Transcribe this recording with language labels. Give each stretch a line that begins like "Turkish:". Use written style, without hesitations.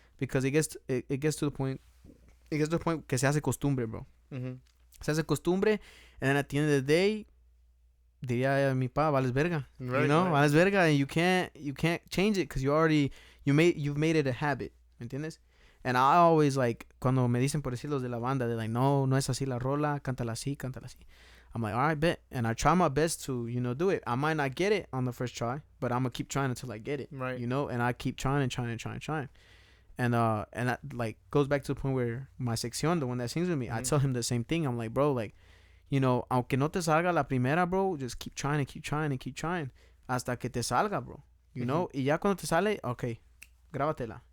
English: because it gets to the point. It gets to the point
Spanish: que se hace costumbre,
English: bro. Mm-hmm.
Spanish: Se hace costumbre,
English: and then at the end of the day,
Spanish: diría mi pa, vales verga.
English: Right, You know, right.
Spanish: vales verga,
English: and you can't change it because you've made it a habit.
Spanish: ¿Me entiendes?
English: And I always like
Spanish: cuando me dicen por decir los de la banda,
English: they're like,
Spanish: no es así la rola, cántala así, cántala así.
English: I'm like, all right, bet, and I try my best to do it. I might not get it on the first try, but I'm gonna keep trying until I get it. Right. And I keep trying and trying and trying and trying. And that like goes back to the point where my sección, the one that sings with me, I tell him the same thing. I'm like, bro, like,
Spanish: aunque no te salga la primera,
English: bro, just keep trying and keep trying and keep trying
Spanish: hasta que te salga,
English: bro. You know,
Spanish: y ya cuando te sale, okay, grábatela.